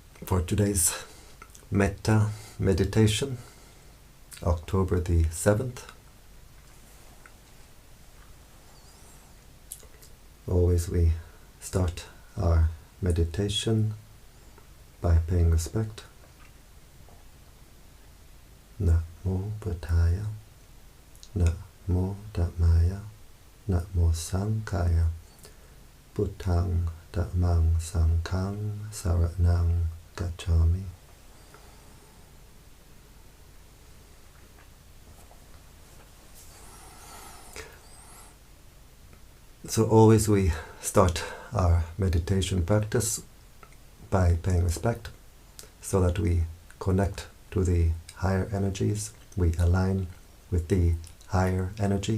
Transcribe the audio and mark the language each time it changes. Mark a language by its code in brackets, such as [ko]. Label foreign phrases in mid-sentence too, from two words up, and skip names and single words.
[en] for today's Metta meditation, October the 7th. Always we start our meditation by paying respect. [pi] Namo Buddhaya, Namo Dhammaya, Namo Sanghaya, Buddhang Dhammang Sanghang Saranang Gacchami. [en] So always we start our meditation practice by paying respect, so that we connect to the higher energies, we align with the higher energy.